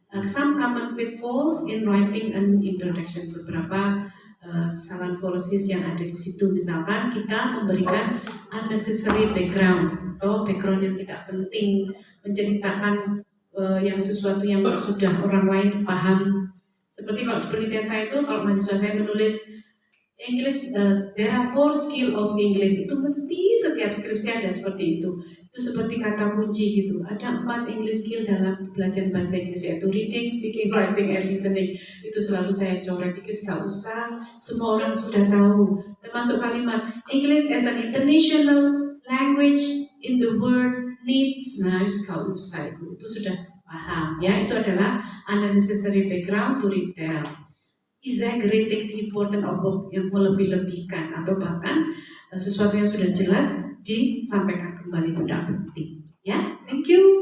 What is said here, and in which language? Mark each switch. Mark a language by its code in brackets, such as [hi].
[en] Some common pitfalls in writing an introduction. [id] Beberapa kesalahan policies yang ada di situ. Misalkan kita memberikan unnecessary background atau background yang tidak penting, menceritakan yang sesuatu yang sudah orang lain paham. Seperti kalau di penelitian saya itu, kalau mahasiswa saya menulis English, there are 4 skill of English, itu mesti setiap skripsi ada seperti itu. Itu seperti kata kunci gitu. Ada 4 English skill dalam belajar bahasa Inggris, yaitu reading, speaking, writing, and listening. Itu selalu saya coret, itu gak usah, semua orang sudah tahu. [en] Termasuk kalimat English as an international language in the world needs. [id] Nah, gak usah itu sudah paham ya. Itu adalah unnecessary background to retell. Exaggerating the important of work, yang melebih-lebihkan atau bahkan sesuatu yang sudah jelas disampaikan kembali itu tidak penting. Ya, thank you.